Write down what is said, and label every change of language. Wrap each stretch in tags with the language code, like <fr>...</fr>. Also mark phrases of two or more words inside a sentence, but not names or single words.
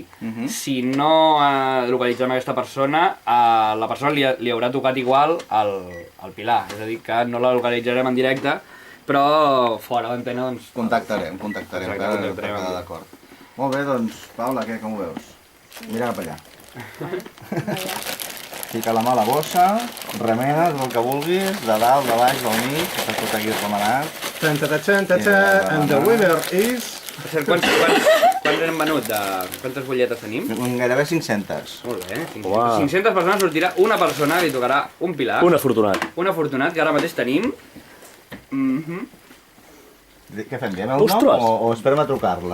<ca>Si no localitzem aquesta persona, la persona li haurà tocat igual al Pilar, és a dir, que no la localitzarem en directe, però fora d'antena doncs... Contactarem per quedar d'acord. Molt bé, doncs, Paula, què, com ho veus? Mira cap allà. Fica la mà a la bossa, remena tot el que vulguis, de dalt, de baix, del mig, que està tot aquí remenat.</ca> <en>And the winner is...</en> <ca>Quants hem venut? Quantes butlletes tenim? Gairebé 500. Molt bé, 500 persones, sortirà una persona, li tocarà un Pilar. Un afortunat. Un afortunat, que ara mateix tenim. Què fem, diem el nom o esperem a trucar-la?</ca>